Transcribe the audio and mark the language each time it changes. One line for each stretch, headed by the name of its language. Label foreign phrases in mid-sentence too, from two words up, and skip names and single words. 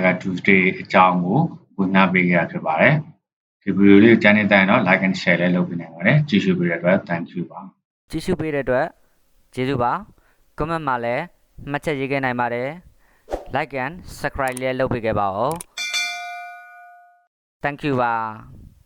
Burmese: Tuesday အကြောင်းကိုဝင်ငှပေးခဲ့တာဖြစ်ပါတယ်ဒီဗီဒီယိုလေးကိုကြိုက်နေတဲ့တော့
English: like and share
Burmese: လည်းလုပ်ပေးနိုင်ပါတယ်ကြည့်ရှုပေးတဲ့အတွက်
English: thank you
Burmese: ပါ ကြည့်ရှုပေးတဲ့အတွက်ကျေးဇူးပါ comment မှာလည်းမှတ်ချက်ရေးခဲ့နိုင်ပါတယ်
English: like and subscribe
Burmese: လည်းလုပ်ပေးခဲ့ပါဦး
English: thank you
Burmese: ပါ